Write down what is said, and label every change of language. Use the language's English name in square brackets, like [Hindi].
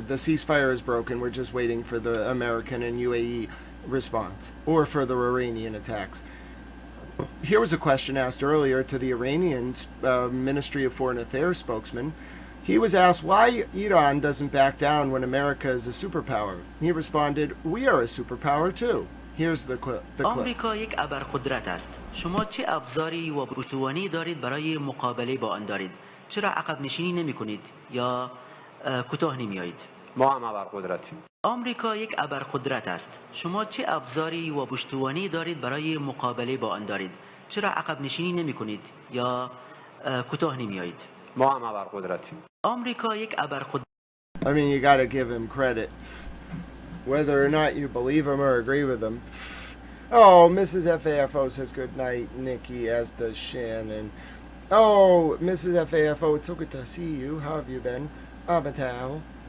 [English] The ceasefire is broken. We're just waiting for the American and UAE response, or for the Iranian attacks. Here was a question asked earlier to the Iranian Ministry of Foreign Affairs spokesman. He was asked why Iran doesn't back down when America is a superpower. He responded, "We are a superpower too." Here's the clip. [Persian] آمریکا یک ابرقدرت است. شما چه ابزاری و بروتوانی دارید برای مقابله با آن دارید؟ چرا عقب نشینی نمی کنید یا کوتاه نمی آیید؟ ما هم ابرقدرتیم. آمریکا یک ابرقدرت است. شما چه ابزاری و بروتوانی دارید برای مقابله با آن دارید؟ چرا عقب نشینی نمی کنید یا کوتاه نمی آیید؟ ما هم ابرقدرتیم. آمریکا یک ابرقدرت. [English] I mean, you gotta give him credit. Whether or not you believe him or agree with him. Oh, Mrs. FAFO says good night, Nikki, as does Shannon. Oh, Mrs. FAFO, it's so good to see you. How have you been? Amatau.